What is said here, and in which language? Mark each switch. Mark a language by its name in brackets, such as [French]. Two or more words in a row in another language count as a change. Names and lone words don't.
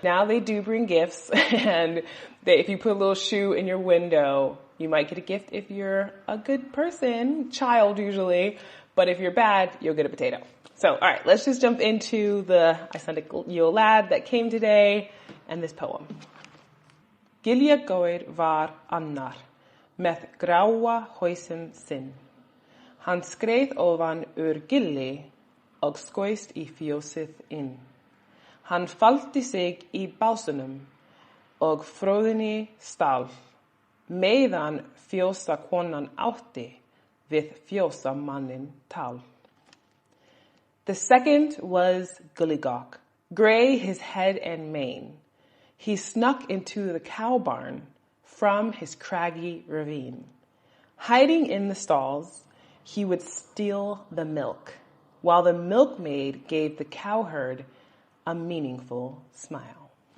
[English] Now they do bring gifts, and if you put a little shoe in your window, you might get a gift if you're a good person, child usually, but if you're bad, you'll get a potato. So, all right, let's just jump into the Icelandic Yule Lad that came today and this poem. [Icelandic] Giljagaur var annar, með gráa hausinn sinn. Hann skreið ofan gilli og skoist í fjósið inn. Hann faldi sig í básunum og fróðunni stál, meðan fjósakonan átti við fjósamanninn tal. [English] The second was Gully Gawk, gray his head and mane. He snuck into the cow barn from his craggy ravine. Hiding in the stalls, he would steal the milk, while the milkmaid gave the cowherd a meaningful smile.